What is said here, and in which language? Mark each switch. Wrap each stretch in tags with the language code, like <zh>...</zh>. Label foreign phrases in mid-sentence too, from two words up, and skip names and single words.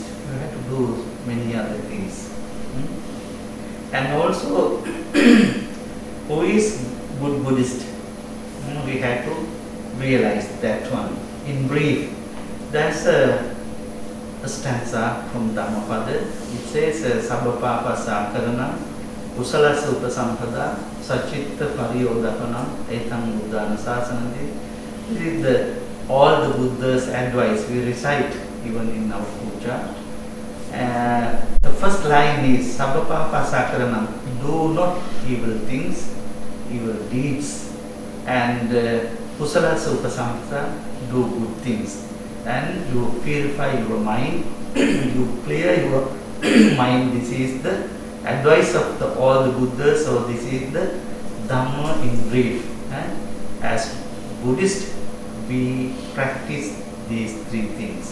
<en>You have to do many other things. And also, who is good Buddhist? We have to realize that one. In brief, there's a stanza from Dhammapada. It says,</en> <pi>Sabba papa sakaranam, kusala upasampada, sachitta pariyodapanam, etam buddhana sasanati.</pi> <en>This is all the Buddha's advice we recite even in our puja. The first line is</en> <pi>Sabba papa sakaranam,</pi> <en>do not evil things, evil deeds, and</en> <pi>kusala upasampada,</pi> <en>do good things. And you purify your mind, you clear your mind. This is the advice of all the Buddhas, so this is the Dhamma in brief. As Buddhist, we practice these three things.</en>